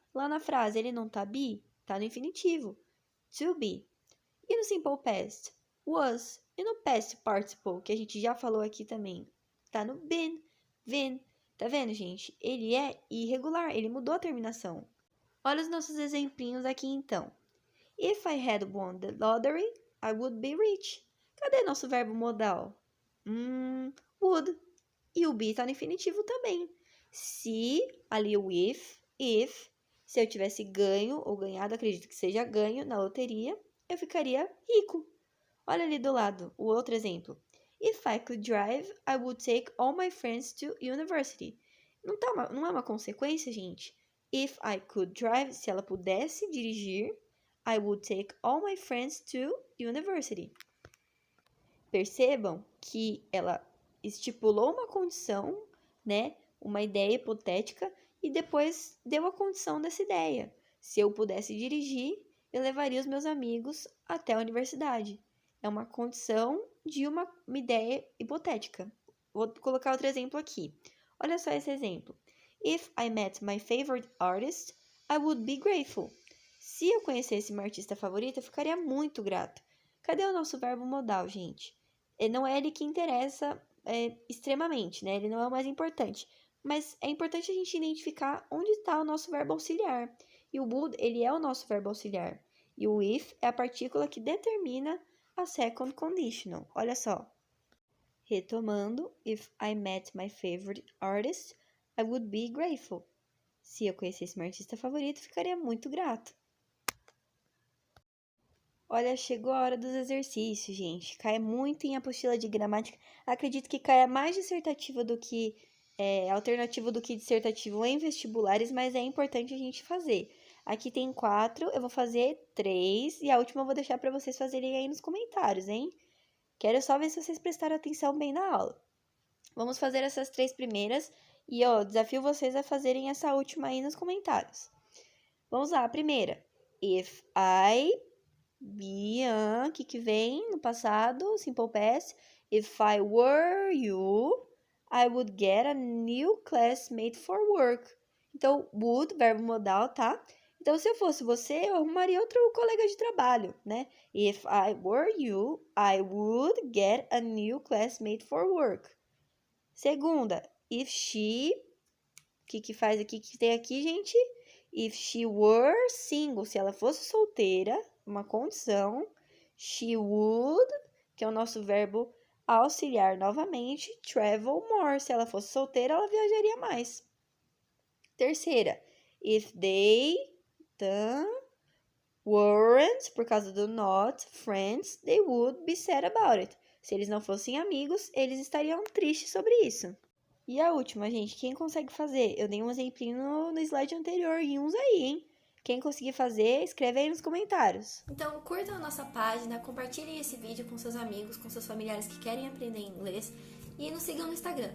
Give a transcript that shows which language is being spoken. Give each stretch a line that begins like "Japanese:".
Portuguese: Lá na frase, ele não tá be? Tá no infinitivo. To be. E no simple past? Was. E no past participle, que a gente já falou aqui também? Tá no been. Been. Tá vendo, gente? Ele é irregular, ele mudou a terminação. Olha os nossos exemplinhos aqui, então.
English: If I had won the lottery, I would be rich.
Portuguese: Cadê nosso verbo modal? Would. E o be tá no infinitivo também. Se, ali o if, se eu tivesse ganho ou ganhado, acredito que seja ganho na loteria, eu ficaria rico. Olha ali do lado, o outro exemplo.
English: If I could drive, I would take all my friends to university.
Portuguese: Não é uma consequência, gente?
English: If I could drive,
Portuguese: se ela pudesse dirigir,
English: I would take all my friends to university.
Portuguese: Percebam que ela estipulou uma condição, né? Uma ideia hipotética e depois deu a condição dessa ideia. Se eu pudesse dirigir, eu levaria os meus amigos até a universidade. É uma condição de uma ideia hipotética. Vou colocar outro exemplo aqui. Olha só esse exemplo.
English: If I met my favorite artist, I would be grateful.
Portuguese: Se eu conhecesse meu artista favorito, eu ficaria muito grato. Cadê o nosso verbo modal, gente? Não é ele que interessa extremamente, né? Ele não é o mais importante. Mas é importante a gente identificar onde está o nosso verbo auxiliar. E o would, ele é o nosso verbo auxiliar. E o if é a partícula que determina a second conditional. Olha só. Retomando,
English: if I met my favorite artist, I would be grateful.
Portuguese: Se eu conhecesse meu artista favorito, ficaria muito grato. Olha, chegou a hora dos exercícios, gente. Cai muito em apostila de gramática. Acredito que caia mais dissertativo do que alternativo do que dissertativo em vestibulares, mas é importante a gente fazer. Aqui tem 4, eu vou fazer 3 e a última eu vou deixar para vocês fazerem aí nos comentários, hein? Quero só ver se vocês prestaram atenção bem na aula. Vamos fazer essas 3 primeiras e, desafio vocês a fazerem essa última aí nos comentários. Vamos lá, a primeira.
English: If I be,
Portuguese: o que vem no passado, simple past.
English: If I were you, I would get a new classmate for work.
Portuguese: Então, would, verbo modal, tá? Então, se eu fosse você, eu arrumaria outro colega de trabalho, né?
English: If I were you, I would get a new classmate for work.
Portuguese: Segunda, if she, o que faz aqui, que tem aqui, gente?
English: If she were single,
Portuguese: se ela fosse solteira, uma condição,
English: she would,
Portuguese: que é o nosso verbo auxiliar novamente,
English: travel more.
Portuguese: Se ela fosse solteira, ela viajaria mais. Terceira,
English: if they weren't,
Portuguese: por causa do
English: not, friends, they would be sad about it.
Portuguese: Se eles não fossem amigos, eles estariam tristes sobre isso. E a última, gente, quem consegue fazer? Eu dei um exemplinho no slide anterior e uns aí, hein? Quem conseguir fazer, escreve aí nos comentários. Então, curtam a nossa página, compartilhem esse vídeo com seus amigos, com seus familiares que querem aprender inglês e nos sigam no Instagram.